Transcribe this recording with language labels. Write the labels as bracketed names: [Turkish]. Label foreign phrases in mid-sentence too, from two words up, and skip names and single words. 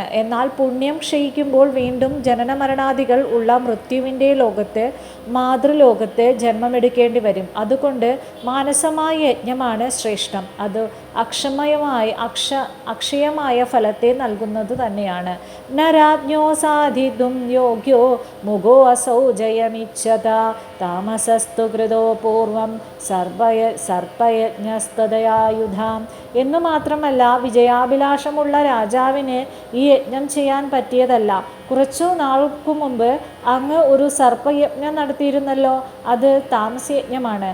[Malayalam] എന്നാൽ പുണ്യം ക്ഷയിക്കുമ്പോൾ വീണ്ടും ജനനമരണാദികൾ ഉള്ള മൃത്യുവിൻ്റെ ലോകത്ത് മാതൃലോകത്ത് ജന്മമെടുക്കേണ്ടി വരും. അതുകൊണ്ട് മാനസമായ യജ്ഞമാണ് ശ്രേഷ്ഠം. അത് അക്ഷയമായ ഫലത്തെ നൽകുന്നത് തന്നെയാണ്. [Sanskrit] न राज्ञो साधितुं योग्यो मुगो असौ जयमिच्छत താമസസ്തു കൃതോ പൂർവം സർപ്പയജ്ഞസ്തദയായുധാം. [Malayalam] എന്നു മാത്രമല്ല, വിജയാഭിലാഷമുള്ള രാജാവിന് ഈ യജ്ഞം ചെയ്യാൻ പറ്റിയതല്ല. കുറച്ചു നാൾക്കു മുമ്പ് അങ്ങ് ഒരു സർപ്പയജ്ഞം നടത്തിയിരുന്നല്ലോ, അത് താമസയജ്ഞമാണ്.